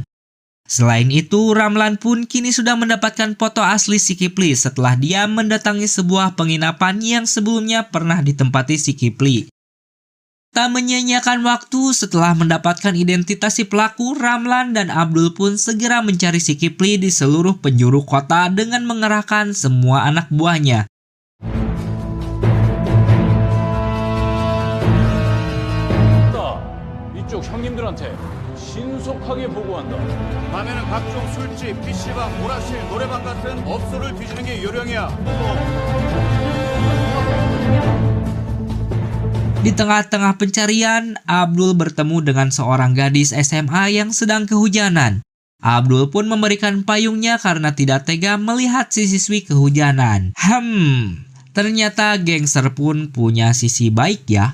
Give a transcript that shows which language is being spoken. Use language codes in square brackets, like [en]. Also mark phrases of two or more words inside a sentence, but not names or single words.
[id] Selain itu, Ramlan pun kini sudah mendapatkan foto asli si Kipli setelah dia mendatangi sebuah penginapan yang sebelumnya pernah ditempati si Kipli. Tak menyia-nyiakan waktu, setelah mendapatkan identitas si pelaku, Ramlan dan Abdul pun segera mencari si Kipli di seluruh penjuru kota dengan mengerahkan semua anak buahnya. [ko] 이쪽 형님들한테 신속하게 보고한다. 밤에는 각종 술집, PC방, 오락실, 노래방 같은 업소를 뒤지는 게 요령이야. [id] Di tengah-tengah pencarian, Abdul bertemu dengan seorang gadis SMA yang sedang kehujanan. Abdul pun memberikan payungnya karena tidak tega melihat si siswi kehujanan. Ternyata gangster pun punya sisi baik ya.